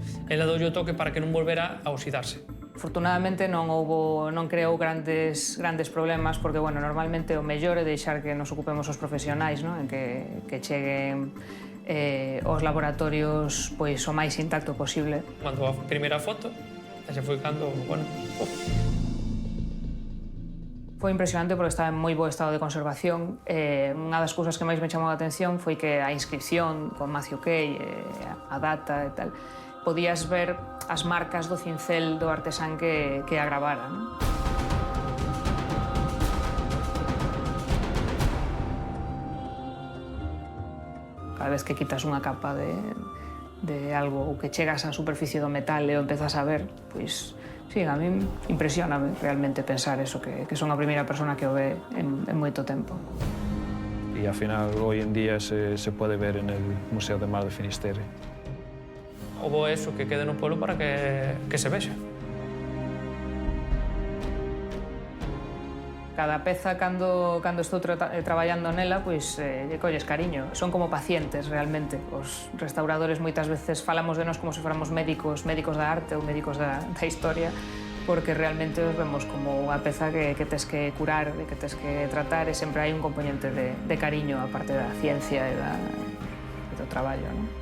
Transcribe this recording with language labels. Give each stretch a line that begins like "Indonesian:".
Galician: Ela doulle o toque para que non volvera a oxidarse. Afortunadamente non creou grandes problemas, porque, bueno, normalmente o mellor é deixar que nos ocupemos os profesionais, non? En que cheguen aos laboratorios pois o máis intacto posible. Mandou a primeira foto, e xa foi cando, bueno... Foi impresionante porque estaba en moi bo estado de conservación. Unha das cousas que máis me chamou a atención foi que a inscripción con Matthew Kay, a data e tal, podías ver as marcas do cincel do artesán que a gravara, non? Cada vez que quitas unha capa de algo ou que chegas á superficie do metal e o empezas a ver, pois, sí, a mí impresióname realmente pensar eso, que son a primeira persona que o ve en moito tempo.
Spanish: Y al final, hoy en día, se puede ver en el Museo de Mar de Finisterre.
Galician: Houbo eso que quede no pueblo para que se vexa. Cada peza, cando estou traballando nela, pois lle colles cariño. Son como pacientes, realmente. Os restauradores moitas veces falamos de nós como se fóramos médicos da arte ou médicos da historia, porque realmente os vemos como unha peza que tes que curar, que tes que tratar, e sempre hai un componente de cariño a parte da ciencia e do traballo, non?